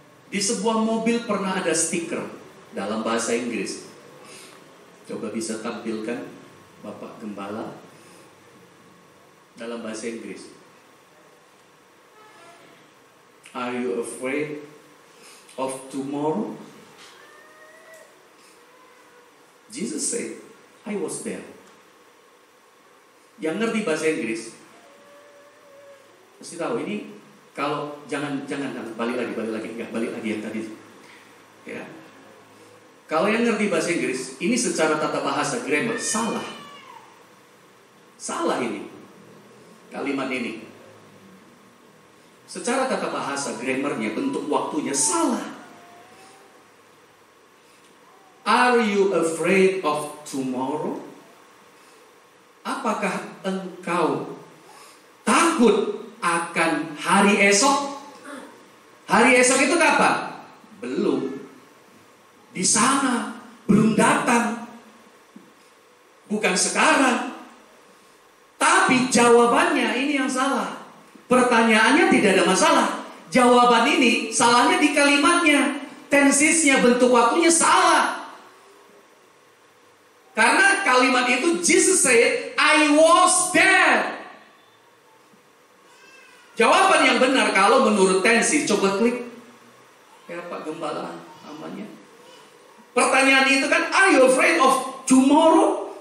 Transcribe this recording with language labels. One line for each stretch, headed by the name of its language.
Indonesian: Di sebuah mobil pernah ada stiker dalam bahasa Inggris. Coba bisa tampilkan Bapak Gembala dalam bahasa Inggris.
English: Are you afraid of tomorrow? Jesus said, I was there.
Indonesian: Yang ngerti bahasa Inggris pasti tahu ini. Kalau jangan balik lagi yang tadi. Ya. Kalau yang ngerti bahasa Inggris, ini secara tata bahasa grammar salah. Salah ini. Kalimat ini. Secara tata bahasa grammarnya, bentuk waktunya salah.
English: Are you afraid of tomorrow?
Indonesian: Apakah engkau takut akan hari esok? Hari esok itu kapan? Belum. Di sana, belum datang. Bukan sekarang. Tapi jawabannya ini yang salah. Pertanyaannya tidak ada masalah. Jawaban ini salahnya di kalimatnya. Tensisnya, bentuk waktunya salah. Karena kalimat itu
English: Jesus said, I was there.
Indonesian: Jawaban yang benar kalau menurut tensi, coba klik. Ya Pak Gembala, namanya. Pertanyaan itu kan,
English: are you afraid of tomorrow?